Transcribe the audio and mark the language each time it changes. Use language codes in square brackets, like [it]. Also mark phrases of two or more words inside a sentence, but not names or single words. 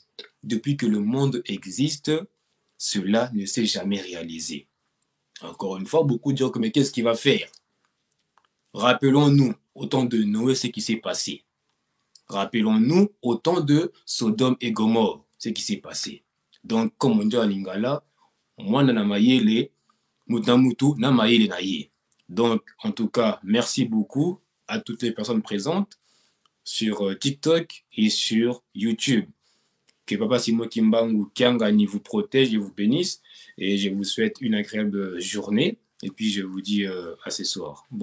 [fr] Depuis que le monde existe, cela ne s'est jamais réalisé. Encore une fois, beaucoup diront que mais qu'est-ce qu'il va faire? Rappelons-nous au temps de Noé ce qui s'est passé. Rappelons-nous au temps de Sodome et Gomorre ce qui s'est passé. Donc, comme on dit à Lingala, [ln] mwana na mayele, mutamutu na mayele na ye. [fr] Donc, en tout cas, merci beaucoup à toutes les personnes présentes sur TikTok et sur YouTube. Que Papa Simon Kimbangu Kiangani vous protège et vous bénisse. Et je vous souhaite une agréable journée. Et puis, je vous dis à ce soir.